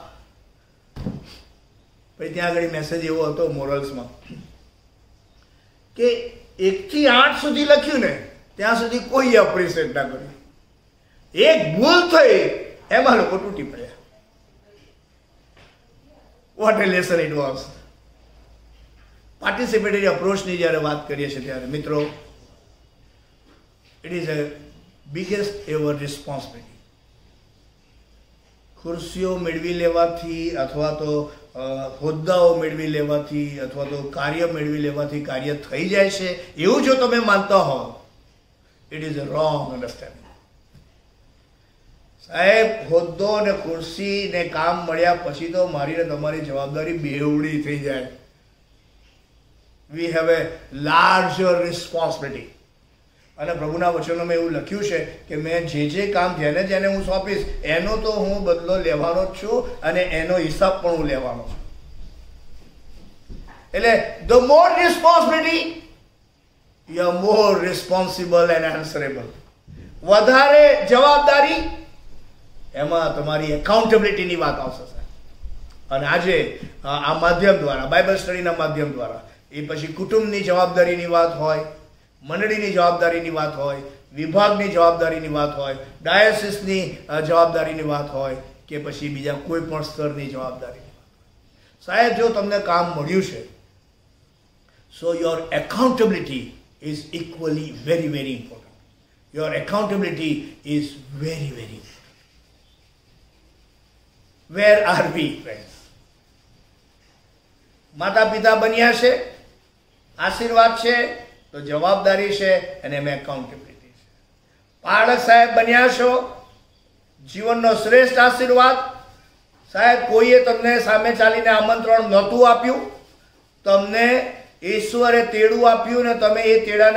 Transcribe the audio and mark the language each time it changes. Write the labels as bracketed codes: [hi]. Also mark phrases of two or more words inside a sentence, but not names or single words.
[gu] પછી ત્યાં આગળ મેસેજ એવો હતો મોરલ્સમાં કે 1 થી 8 સુધી લખ્યું ને ત્યાં સુધી કોઈ એપ્રિશિએટ ના કર્યું. એક ભૂલ થઈ એમાં લોકો તૂટી પડ્યા. [en] what a lesson it was. participatory approach [gu] જ્યારે વાત કરીએ છીએ ત્યારે મિત્રો, [en] it is a biggest ever responsibility. [gu] ખુરશીઓ મેળવી લેવાથી અથવા તો હોદ્દાઓ મેળવી લેવાથી અથવા તો કાર્ય મેળવી લેવાથી કાર્ય થઈ જાય છે એવું જો તમે માનતા હો, [en] it is a wrong understanding. [gu] સાહેબ, હોદ્દો ને ખુરશી ને કામ મળ્યા પછી તો મારી ને તમારી જવાબદારી બેવડી થઈ જાય. [en] We have a larger responsibility. [gu] અને પ્રભુના વચનોમાં એવું લખ્યું છે કે મેં જે કામ જેને હું સોંપીશ એનો તો હું બદલો લેવાનો જ છું અને એનો હિસાબ પણ હું લેવાનો છું. [en] એટલે the more responsibility, you are more responsible and answerable. [gu] વધારે જવાબદારી, એમાં તમારી એકાઉન્ટેબિલિટીની વાત આવશે. અને આજે આ માધ્યમ દ્વારા, બાઇબલ સ્ટડીના માધ્યમ દ્વારા, એ પછી કુટુંબની જવાબદારીની વાત હોય, મંડળીની જવાબદારીની વાત હોય, વિભાગની જવાબદારીની વાત હોય, ડાયસિસની જવાબદારીની વાત હોય કે પછી બીજા કોઈ પણ સ્તરની જવાબદારીની વાત હોય. સાહેબ, જો તમને કામ મળ્યું છે, [en] so your accountability is equally very, very important. Your accountability is very, very important. Where are we, friends? [gu] માતા પિતા બન્યા છે, આશીર્વાદ છે, તો જવાબદારી છે અને એમાં એકાઉન્ટેબિલિટી છે. પાલક સાહેબ બન્યા છો, જીવનનો શ્રેષ્ઠ આશીર્વાદ. સાહેબ, કોઈએ તમને સામે ચાલીને આમંત્રણ નહોતું આપ્યું, તમને ઈશ્વરે તેડું આપ્યું ને તમે એ તેડાને